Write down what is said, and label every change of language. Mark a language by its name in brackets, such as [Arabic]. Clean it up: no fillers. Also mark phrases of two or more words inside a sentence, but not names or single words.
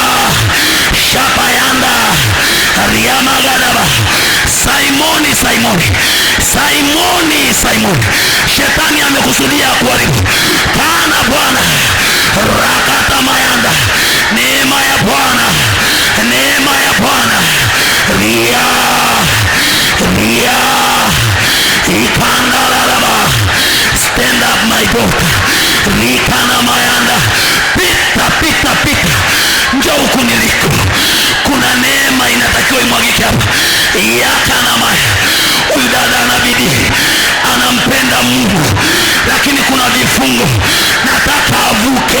[Swahili] Shapayanda. Riama gadaba. Simoni, Simoni. Simoni, Simoni. Shetani amekusudia kuharibu. Kana Bwana. Rakata mayanda. Neema ya Bwana. Neema ya Bwana. Ria. Ria. Ikandalalaba. [English] Stand up my daughter. Likana mayanda. [Swahili] Pita, pita, pita. Njoo huku niliko. Kuna neema inatakiwa imwagike hapa. Yakana maya. Huyu dada ana bidii, anampenda Mungu, lakini kuna vifungo. Nataka avuke.